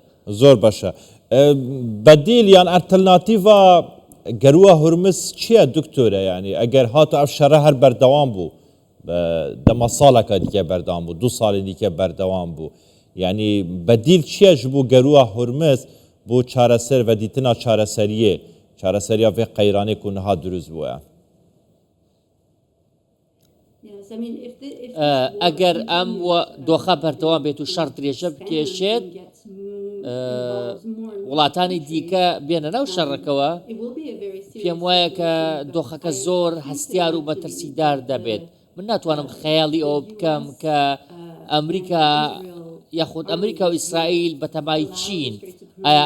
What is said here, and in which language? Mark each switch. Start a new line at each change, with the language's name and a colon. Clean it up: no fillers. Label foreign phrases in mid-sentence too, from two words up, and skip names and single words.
Kurdish: زۆر باشە بەدیل یان ئەلتەرناتیڤا گەروە هورمز چییە دکتۆرە یعنی ئەگەر هاتە ئەو شەڕە هەر بەردەوام بوو دەما ساڵەکە دیکە بەردەوام بوو 2 ساڵی دیکە بەردەوام بوو یعنی بەدیل چیەش بوو گەروە هورمز بۆ چارەسەر و دیتنا چارەسەریە vê qeyranê ku niha durust bûye
Central Kurdish: ئەگەر ئەم دۆخە بەردەوام بێت و شەڕ درێژە بکێشێت وڵاتانی دیکە بێنە ناو شەڕەکەوە پێم وایە کە دۆخەکە زۆر هەستیار و مەترسیدار دەبێت من ناتوانم خەیاڵی ئەوە بکەم کە ئەمریکا یاخود ئەمریکا و ئیسرائیل بە تەمای چین ئایا